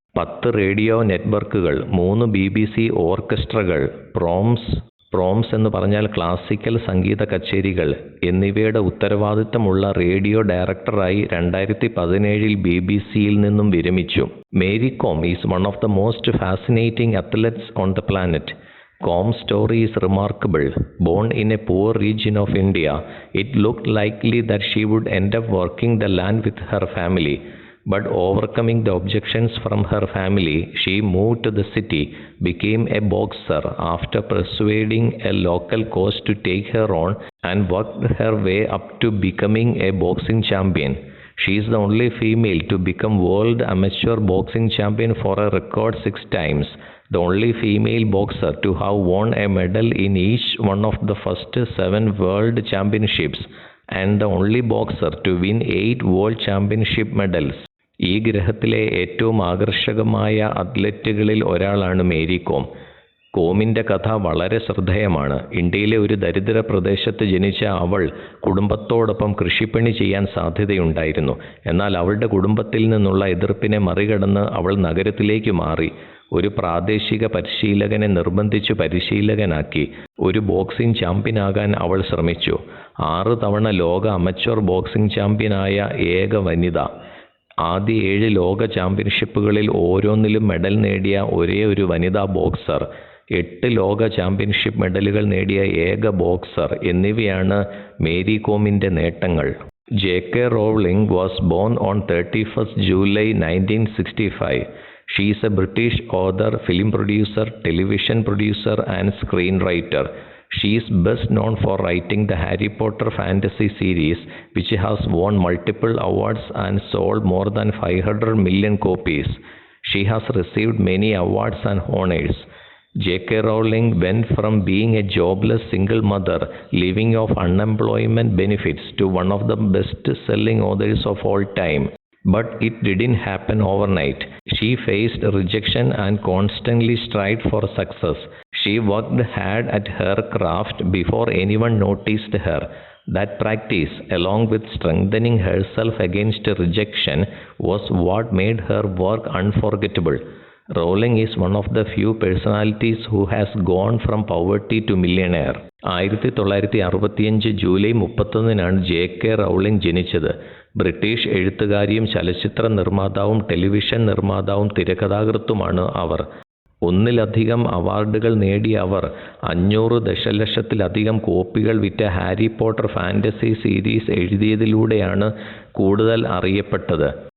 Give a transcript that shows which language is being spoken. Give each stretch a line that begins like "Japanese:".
Malayalam: 10 radio നെറ്റ്വർക്കുകൾ, 3 BBC ഓർക്കസ്ട്രകൾ, proms എന്ന് പറഞ്ഞാൽ ക്ലാസിക്കൽ സംഗീത കച്ചേരികൾ എന്നിവയുടെ ഉത്തരവാദിത്തമുള്ള റേഡിയോ ഡയറക്ടറായി 2017 BBC-യിൽ നിന്നും വിരമിച്ചു.
English: Mary Kom is one of the most fascinating athletes on the planet. Com's story is remarkable. Born in a poor region of India, it looked likely that she would end up working the land with her family. But overcoming the objections from her family, she moved to the city, became a boxer after persuading a local coach to take her on, and worked her way up to becoming a boxing champion. She is the only female to become world amateur boxing champion for a record 6 times. The only female boxer to have won a medal in each one of the first 7 world championships, and the only boxer to win 8 world championship medals.
Malayalam: ഈ ഗ്രഹത്തിലെ ഏറ്റവും ആകർഷകമായ അത്ലറ്റുകളിൽ ഒരാളാണ് Mary com. കോമിൻ്റെ കഥ വളരെ ശ്രദ്ധേയമാണ്. ഇന്ത്യയിലെ ഒരു ദരിദ്ര പ്രദേശത്ത് ജനിച്ച അവൾ കുടുംബത്തോടൊപ്പം കൃഷിപ്പണി ചെയ്യാൻ സാധ്യതയുണ്ടായിരുന്നു. എന്നാൽ അവളുടെ കുടുംബത്തിൽ നിന്നുള്ള എതിർപ്പിനെ മറികടന്ന് അവൾ നഗരത്തിലേക്ക് മാറി. ഒരു പ്രാദേശിക പരിശീലകനെ നിർബന്ധിച്ചു പരിശീലകനാക്കി. ഒരു ബോക്സിംഗ് ചാമ്പ്യനാകാൻ അവൾ ശ്രമിച്ചു. 6 തവണ ലോക അമച്വർ ബോക്സിംഗ് ചാമ്പ്യനായ ഏക വനിത. ആദ്യ 7 ലോക ചാമ്പ്യൻഷിപ്പുകളിൽ ഓരോന്നിലും മെഡൽ നേടിയ ഒരേ ഒരു വനിതാ ബോക്സർ, 8 ലോക ചാമ്പ്യൻഷിപ്പ് മെഡലുകൾ നേടിയ ഏക ബോക്സർ എന്നിവയാണ് മേരി കോമിൻ്റെ നേട്ടങ്ങൾ.
English: J.K. Rowling was born on 31st July 1965. She is a British author, film producer, television producer and screenwriter. She is best known for writing the Harry Potter fantasy series, which has won multiple awards and sold more than 500 million copies. She has received many awards and honors. J.K. Rowling went from being a jobless single mother living off unemployment benefits to one of the best-selling authors of all time. But it didn't happen overnight. She faced rejection and constantly strived for success. She worked hard at her craft before anyone noticed her. That practice, along with strengthening herself against rejection, was what made her work unforgettable. Rowling is one of the few personalities who has gone from poverty to millionaire.
Malayalam: 1965 July 31 J.K. Rowling ജനിച്ചത്. British എഴുത്തുകാരിയും ചലച്ചിത്ര നിർമ്മാതാവും television നിർമ്മാതാവും തിരക്കഥാകൃത്തുമാണ് അവർ. 1-ലധികം അവാർഡുകൾ നേടിയ അവർ 500 ദശലക്ഷത്തിലധികം കോപ്പികൾ വിറ്റ Harry Potter fantasy series എഴുതിയതിലൂടെയാണ് കൂടുതൽ അറിയപ്പെട്ടത്.